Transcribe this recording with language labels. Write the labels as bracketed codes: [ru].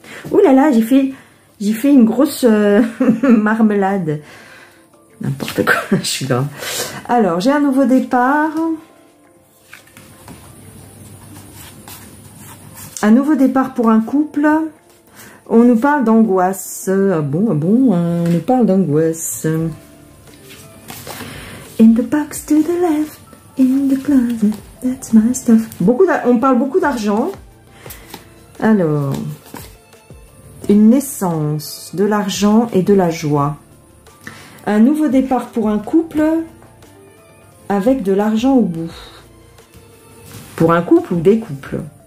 [fr] Ouh là là, j'ai fait une grosse marmelade. N'importe quoi, je suis là. Alors, j'ai un nouveau départ. Un nouveau départ pour un couple. On nous parle d'angoisse. Ah bon, on nous parle d'angoisse. [en] In the box to the left, in the closet, that's my stuff. [fr] On parle beaucoup d'argent. Alors, une naissance, de l'argent et de la joie. Un nouveau départ pour un couple avec de l'argent au bout. Pour un couple ou des couples.